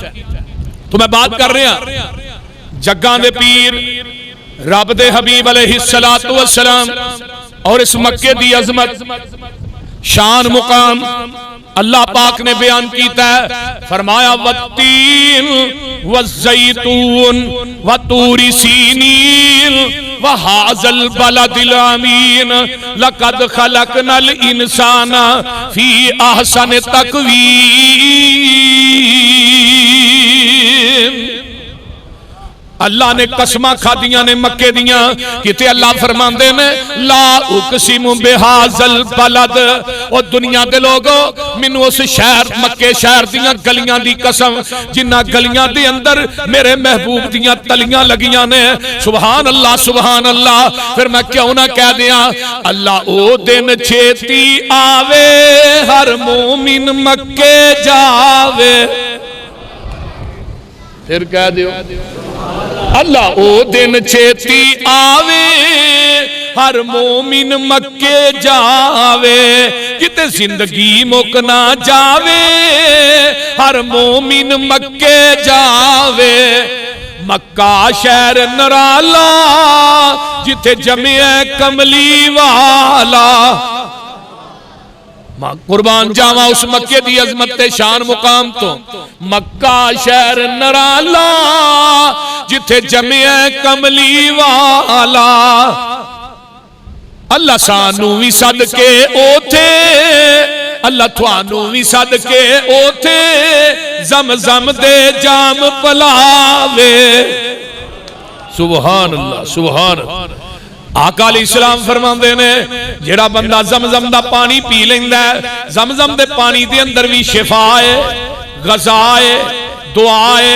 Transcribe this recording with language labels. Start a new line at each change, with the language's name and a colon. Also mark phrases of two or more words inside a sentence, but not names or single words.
Punjabi: تو میں بات کر رہا ہوں جگاں دے پیر رب دے حبیب علیہ السلام اور اس مکے دی عظمت شان مقام اللہ پاک نے بیان کیتا ہے، فرمایا
Arabic: والتین والزیتون وطور سینین وہذا البلد الامین لقد خلقنا الانسان فی احسن تقویم۔
Punjabi: اللہ نے قسمہ کھادیاں نے مکے دیاں، کہتے اللہ فرماندے نے
Arabic: لا اقسم بہذا البلد،
Punjabi: اور دنیا دے لوگوں منو اس شہر مکے شہر دیاں گلیاں دی قسم جنہ گلیاں دے اندر میرے محبوب دیاں تلیاں لگیاں نے،
Arabic: سبحان اللہ سبحان اللہ۔
Punjabi: پھر میں کیوں نہ کہہ دیاں اللہ او دن چھیتی آوے ہر مومن مکے جاوے، پھر کہہ دیو اللہ او دن چھیتی آوے ہر مومن مکے جاوے، کتے زندگی مک نہ جاوے ہر مومن مکے جاوے۔ مکہ شہر نرالا جتے جمعہ کملی والا، قربان جاواں اس مکے دی عظمت تے شان مقام تو، مکہ شہر نرالا جتھے جمعہ کملی والا، اللہ سانو بھی صدقے اوتھے اللہ تھانو بھی صدقے اوتھے زمزم دے جام پلاوے،
Arabic: سبحان اللہ سبحان اللہ۔
Punjabi: آقا علیہ السلام فرماندے نے جڑا بندہ زمزم دا پانی پی لیندا ہے، زمزم دے پانی دے اندر بھی شفا ہے، غذا ہے، دعا ہے۔